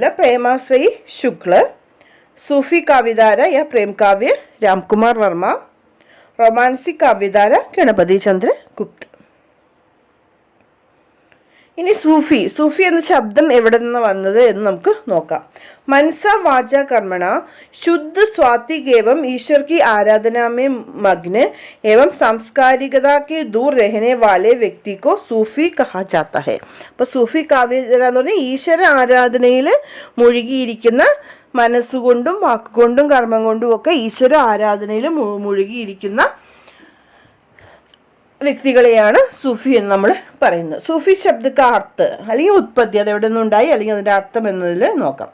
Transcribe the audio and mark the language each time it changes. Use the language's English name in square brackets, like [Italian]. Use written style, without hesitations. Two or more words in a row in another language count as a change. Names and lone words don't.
[Hindi] प्रेमाश्रयी शुक्ल, सूफी काव्यधारा या प्रेम काव्य रामकुमार वर्मा, रोमांसिक काव्यधारा गणपति चंद्र गुप्त. [Malayalam] ഇനി സൂഫി എന്ന ശബ്ദം എവിടെ നിന്ന് വന്നത് എന്ന് നമുക്ക് നോക്കാം. [Hindi] मनसा वाचा कर्मणा शुद्ध स्वात्विक एवं ईश्वर की आराधना में मग्न एवं सांस्कारिकता के दूर रहने वाले व्यक्ति को सूफी कहा जाता है. [Malayalam] അപ്പോൾ സൂഫി കാവ്യധാര എന്ന് പറഞ്ഞാൽ ഈശ്വര ആരാധനയിൽ മുഴുകിയിരിക്കുന്ന, മനസ്സുകൊണ്ടും വാക്കുകൊണ്ടും കർമ്മം കൊണ്ടും ഒക്കെ ഈശ്വര ആരാധനയിൽ മുഴുകിയിരിക്കുന്ന വ്യക്തികളെയാണ് സൂഫി എന്ന് നമ്മൾ പറയുന്നത്. സൂഫി ശബ്ദക്ക് അർത്ഥ അല്ലെങ്കിൽ ഉത്പത്തി, അത് എവിടെ നിന്നുണ്ടായി അല്ലെങ്കിൽ അതിൻ്റെ അർത്ഥം എന്നതിൽ നോക്കാം.